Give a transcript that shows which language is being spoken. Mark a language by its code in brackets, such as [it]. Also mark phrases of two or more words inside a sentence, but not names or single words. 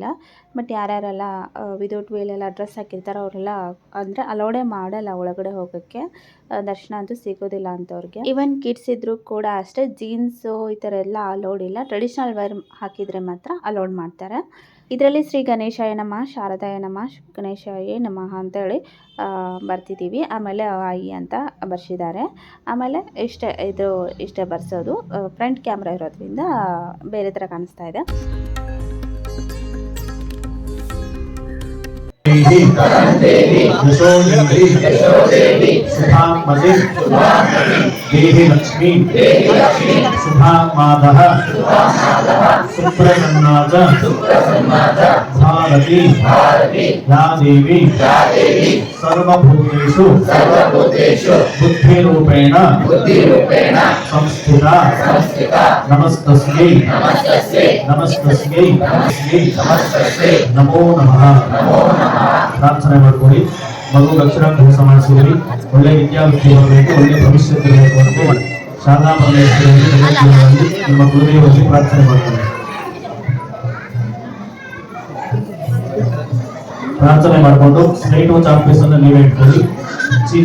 [kn] ಬಟ್ ಯಾರ್ಯಾರೆಲ್ಲ ವಿದೌಟ್ ವೇಲೆಲ್ಲ ಡ್ರೆಸ್ ಹಾಕಿರ್ತಾರೆ ಅವರೆಲ್ಲ ಅಂದರೆ ಅಲೌಡೇ ಮಾಡಲ್ಲ ಒಳಗಡೆ ಹೋಗೋಕ್ಕೆ, ದರ್ಶನ ಅಂತೂ ಸಿಗೋದಿಲ್ಲ ಅಂಥವ್ರಿಗೆ. [en] even kids [kn] ಇದ್ದರೂ ಕೂಡ ಅಷ್ಟೇ, ಜೀನ್ಸು ಈ ಥರ ಎಲ್ಲ ಅಲೌಡ್ ಇಲ್ಲ. [en] traditional wear [kn] ಹಾಕಿದರೆ ಮಾತ್ರ ಅಲೌಡ್ ಮಾಡ್ತಾರೆ. ಇದರಲ್ಲಿ [sa] ಶ್ರೀ ಗಣೇಶಾಯ ನಮಃ, ಶಾರದಾಯ ನಮಃ, ಗಣೇಶಾಯ ನಮಃ [kn] ಅಂತೇಳಿ ಬರ್ತಿದ್ದೀವಿ. ಆಮೇಲೆ ಆಯಿ ಅಂತ ಬರ್ಸಿದ್ದಾರೆ. ಆಮೇಲೆ ಇಷ್ಟೇ ಬರ್ಸೋದು. [en] front camera [kn] ಇರೋದ್ರಿಂದ ಬೇರೆ ಥರ ಕಾಣಿಸ್ತಾ ಇದೆ. [sa] देवी लक्ष्मी सुभामादः सुप्रसन्नाद भारती या देवी सर्वभूतेषु बुद्धिरूपेण संस्थिता नमस्तस्यै नमो नमः [kn] प्रार्थने ಮಾಡ್ಕೊಳ್ಳಿ. ಮಗು ಅಕ್ಷರಾಭ್ಯಾಸ ಮಾಡಿಸಿದ್ರಿ, ಒಳ್ಳೆ ವಿದ್ಯಾಭ್ಯಾಸ ಬರಬೇಕು, ಒಳ್ಳೆ ಭವಿಷ್ಯ ಇರಬೇಕು ಅಂತ ಶಾರದಾ ಪರಮೇಶ್ವರಿ ನಿಮ್ಮ ಗುರುದೇವರಲ್ಲಿ ಪ್ರಾರ್ಥನೆ ಮಾಡ್ಕೊಳ್ಳಿ. ಪ್ರಾರ್ಥನೆ ಮಾಡಿಕೊಂಡು [en] slate chalk piece [kn] ಅನ್ನು ನೀವೇ ಇಟ್ಕೊಳ್ಳಿ.